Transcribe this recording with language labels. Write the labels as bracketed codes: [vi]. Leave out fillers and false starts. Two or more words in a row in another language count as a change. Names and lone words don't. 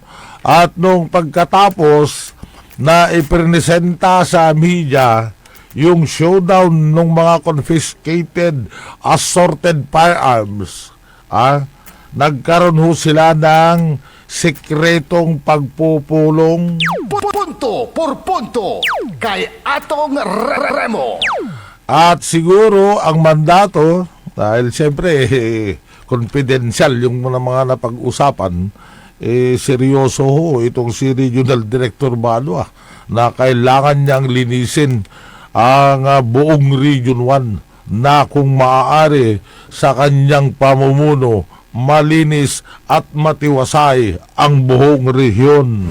[tl] At nung pagkatapos na ipresenta sa media yung showdown ng mga [en] confiscated assorted firearms, [tl] nagkaroon ho sila ng sekretong pagpupulong. Punto por punto kay Atong Remo. At siguro ang mandato, dahil siyempre confidential yung mga napag-usapan, seryoso ho itong si Regional Director Balo na kailangan niyang linisin ang buong Region 1 na kung maaari sa kanyang pamumuno malinis at matiwasay ang buong rehiyon.